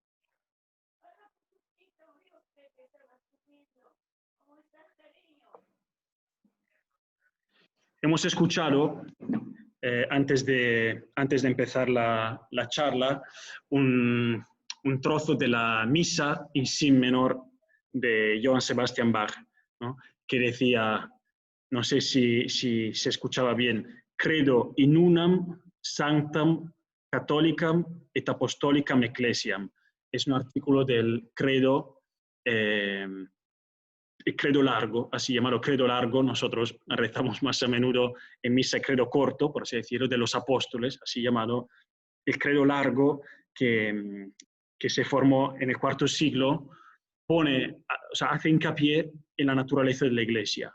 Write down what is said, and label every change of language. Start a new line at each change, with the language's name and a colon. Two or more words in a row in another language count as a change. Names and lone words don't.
Spanish: Hemos escuchado, antes de empezar la charla, un trozo de la misa in si menor de Johann Sebastian Bach, ¿no? Que decía, no sé si se escuchaba bien,
Latin: credo in unam sanctam catholicam et apostolicam ecclesiam.
Spanish: Es un artículo del credo el credo largo, así llamado credo largo. Nosotros rezamos más a menudo en misa el credo corto, por así decirlo, de los apóstoles, así llamado el credo largo que se formó en el IV siglo, hace hincapié en la naturaleza de la Iglesia.